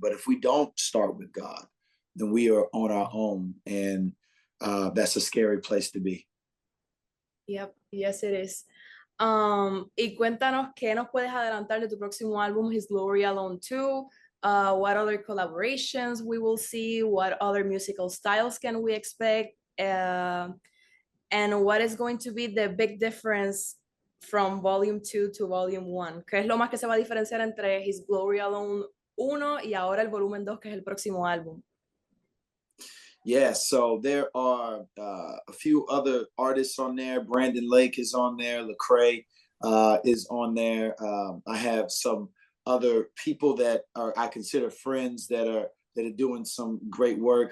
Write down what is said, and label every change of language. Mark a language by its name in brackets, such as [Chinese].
[English] But if we don't start with God, then we are on our own, and that's a scary place to be. Yep, yes it is. [Spanish] Y cuéntanos qué nos puedes adelantar de tu próximo álbum, His Glory Alone 2. [English] What other collaborations we will see? What other musical styles can we expect? And what is going to be the big difference from Volume 2 to Volume 1? [Spanish] ¿Qué es lo más que se va a diferenciar entre His Glory Alone 1 y ahora el volumen 2, que es el próximo álbum? [English] Yeah, so there are a few other artists on there. Brandon Lake is on there. Lecrae is on there. I have some other people that I consider friends that are doing some great work.